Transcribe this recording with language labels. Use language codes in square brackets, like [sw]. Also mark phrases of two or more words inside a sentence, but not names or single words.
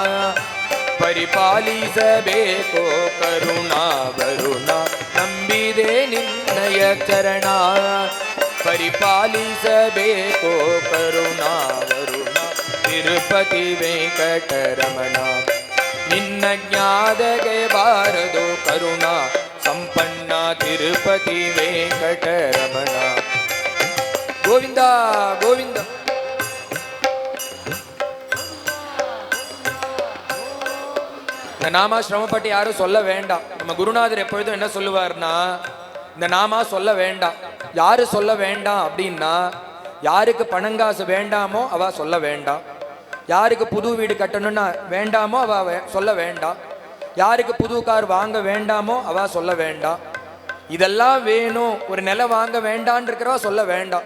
[kn] ಪರಿಪಾಲಿಸಬೇಕು ಕರುಣಾ ವರುಣ ನಂಬಿದೆ ನಿನ್ನಯ ಚರಣ ಪರಿಪಾಲಿಸಬೇಕು ಕರುಣಾ ವರುಣ ತಿರುಪತಿ ವೆಂಕಟರಮಣ ನಿನ್ನ ಜ್ಞಾದಗೆ ಬಾರದು ಕರುಣಾ ಸಂಪನ್ನ ತಿರುಪತಿ ವೆಂಕಟರಮಣ ಗೋವಿಂದ ಗೋವಿಂದ. [ta] இந்த நாமா சிரமப்பட்டு யாரும் சொல்ல வேண்டாம். நம்ம குருநாதர் எப்பொழுதும் என்ன சொல்லுவார்னா, இந்த நாமா சொல்ல வேண்டாம். யாரு சொல்ல வேண்டாம் அப்படின்னா, யாருக்கு பணங்காசு வேண்டாமோ அவ சொல்ல வேண்டாம், யாருக்கு புது வீடு கட்டணும்னா வேண்டாமோ அவ சொல்ல வேண்டாம், யாருக்கு புது கார் வாங்க வேண்டாமோ அவ சொல்ல வேண்டாம், இதெல்லாம் வேணும் ஒரு நிலம் வாங்க வேண்டான்னு இருக்கிறவா சொல்ல வேண்டாம்.